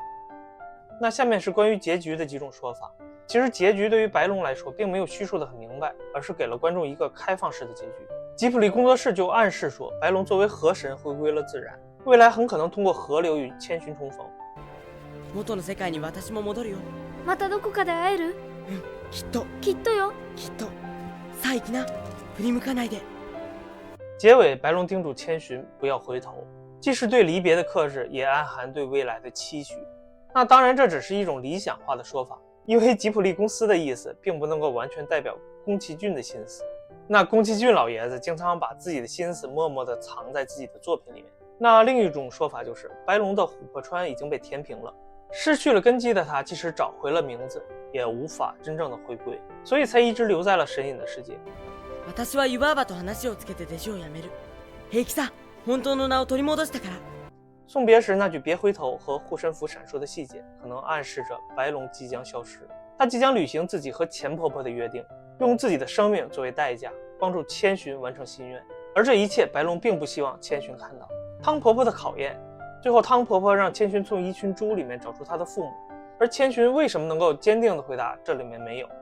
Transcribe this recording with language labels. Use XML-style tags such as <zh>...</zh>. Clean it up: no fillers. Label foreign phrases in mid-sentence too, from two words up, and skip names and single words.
<zh>那下面是关于结局的几种说法。其实结局对于白龙来说并没有叙述的很明白，而是给了观众一个开放式的结局。吉卜力工作室就暗示说，白龙作为河神回归了自然，未来很可能通过河流与千寻重逢。</zh> <ja>元の世界に私も戻るよ。またどこかで会える？きっときっとよ。きっと。さあ行きな。振り向かないで。</ja> <zh>结尾，白龙叮嘱千寻不要回头，既是对离别的克制，也暗含对未来的期许。那当然，这只是一种理想化的说法，因为吉卜力公司的意思并不能够完全代表宫崎骏的心思。那宫崎骏老爷子经常把自己的心思默默地藏在自己的作品里面。那另一种说法就是，白龙的琥珀川已经被填平了，失去了根基的他，即使找回了名字，也无法真正的回归，所以才一直留在了神隐的世界。</zh> <ja>私は湯婆婆と話をつけて弟子を辞める。平気さ、本当の名を取り戻したから。</ja> <zh>送别时那句别回头和护身符闪烁的细节，可能暗示着白龙即将消失，他即将履行自己和钱婆婆的约定，用自己的生命作为代价，帮助千寻完成心愿。而这一切，白龙并不希望千寻看到。汤婆婆的考验，最后汤婆婆让千寻从一群猪里面找出她的父母，而千寻为什么能够坚定地回答这里面没有？</zh>